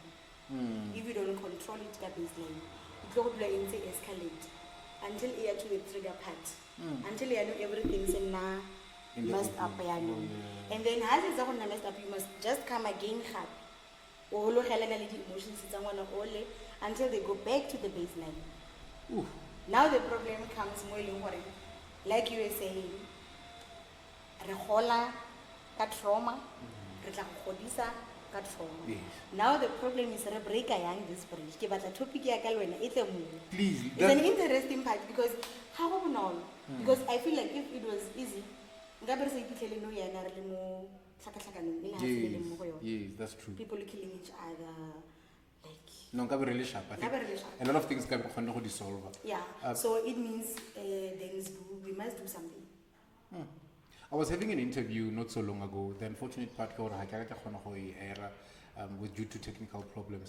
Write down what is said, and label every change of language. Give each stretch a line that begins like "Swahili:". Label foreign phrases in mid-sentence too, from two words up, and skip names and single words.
English: If you don't control it, that baseline, it will escalate until you to the trigger part, until you know everything's in messed up. And then as it's messed up, you must just come again hard. Emotions until they go back to the baseline. Ooh. Now the problem comes more in what, like you were saying,
Tswana: re gola ka trauma, re tla go godisa ka trauma.
English: Yes. Now the problem is re break yang this bridge.
Tswana: Ke batla topic ya ka le wena e tle mo.
English: Please. It's an interesting part because how
Tswana: go bonolo?
English: Because I feel like if it was easy,
Tswana: nka be re sa iphitlhele no yana re le mo tlhakatlhakanong e le ha se le mo go yona.
English: Yes, that's true. People killing each other, like. No,
Tswana: nka be
English: really sharp. I think
Tswana: Nka be
English: really sharp. a lot of things can be
Tswana: kgone go
English: dissolve. Yeah. So it means we must do something. I was having an interview not so long ago. The unfortunate part was due to technical problems.